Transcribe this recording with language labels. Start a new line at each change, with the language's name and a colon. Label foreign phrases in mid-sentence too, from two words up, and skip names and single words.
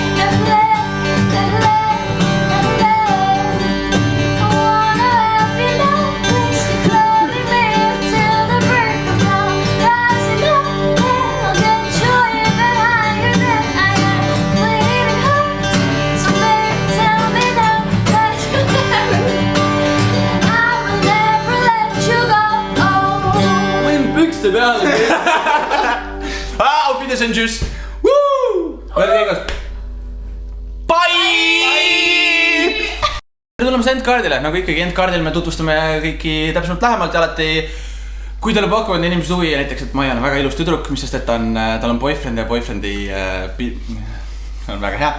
English: I wanna have you now, please keep loving me until the break of dawn. Rising up and I'll get you even higher than I am. Bleeding hearts, so baby tell me now that you I will never let you go. Oh.
Estonian: Võin pükste peale.
German: Auf Wiedersehen, tschüss.
English: Woo! Bye!
Estonian: Nüüd oleme Endcardile, nagu ikkagi Endcardil me tutvustame kõiki täpsemalt lähemalt ja alati kui teile pakuvad inimesed huvi, näiteks et Maian on väga ilus tüdruk, mis sest et tal on boyfriend ja boyfriend'i on väga hea.